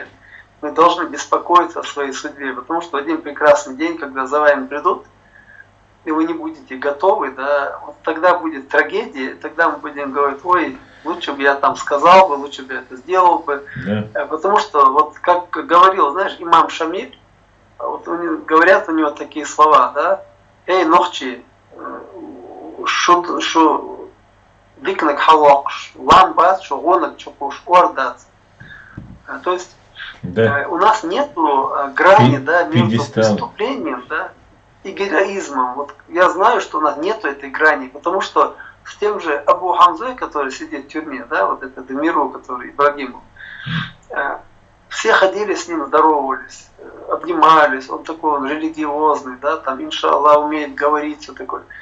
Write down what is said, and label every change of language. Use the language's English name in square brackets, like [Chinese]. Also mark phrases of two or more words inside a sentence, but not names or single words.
[Russian] Мы должны беспокоиться о своей судьбе, потому что один прекрасный день, когда за вами придут, и вы не будете готовы, да, вот тогда будет трагедия, тогда мы будем говорить, ой, лучше бы я там сказал бы, лучше бы я это сделал бы. Потому что, вот как говорил, знаешь, имам Шамиль, вот говорят у него такие слова, [Chechen] да, эй, нохчи, шо викнак халакш, ламбат, шо гонак чукуш, ордац. [Russian] То есть у нас нету грани, да, между преступлением, да, и героизмом. Вот я знаю, что у нас нету этой грани, потому что с тем же Абу Хамзой, который сидит в тюрьме, да, вот это Демиру, который Ибрагимов, все ходили с ним, здоровались, обнимались, он такой, он религиозный, да, там, иншаллах, умеет говорить, все такое.